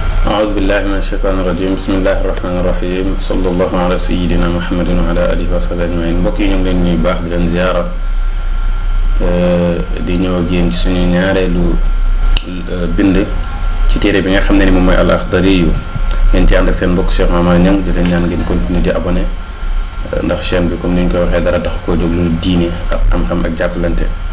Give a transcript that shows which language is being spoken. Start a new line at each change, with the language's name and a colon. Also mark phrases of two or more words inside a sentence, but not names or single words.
Arabic: أعوذ بالله من الشيطان الرجيم بسم الله الرحمن الرحيم صلى الله على سيدنا محمد وعلى آله وصحبه أجمعين
Wolof: mbokk yi ñu ngi leen nuyu baax di leen ziyaara di ñëw ak yéen ci suñu ñaareelu bind ci téere bi nga xam ne ni moom mooy al-Akhdari yu ngeen ci ànd ak seen mbokk Cheikh Mamadou Niang di leen ñaan ngeen continuer di abonné ndax chaîne bi comme ni ñu koy waxee dara tax koo jóg lu diine ak xam-xam ak jàppalante.